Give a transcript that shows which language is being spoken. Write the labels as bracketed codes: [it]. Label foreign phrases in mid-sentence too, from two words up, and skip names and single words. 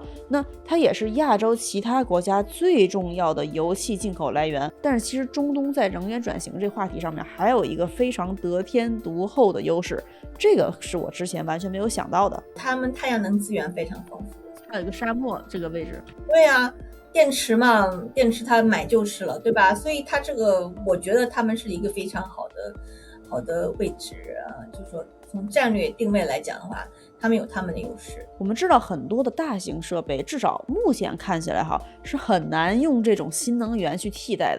[zh] 那它也是亞洲其他國家最重要的油氣進口來源。但是其實中東在能源轉型這話題上面還有一個非常得天獨厚的優勢，這個是我之前完全沒有想到的。他們太陽能資源非常豐富，還有一個沙漠這個位置。對啊，電池嘛，電池它買就是了，对吧？所以它這個我覺得他們是一個非常好的位置就是說從戰略定位來講的話，他們有他們的優勢。我們知道很多的大型設備，至少目前看起来是很難用這種新能源去替代的。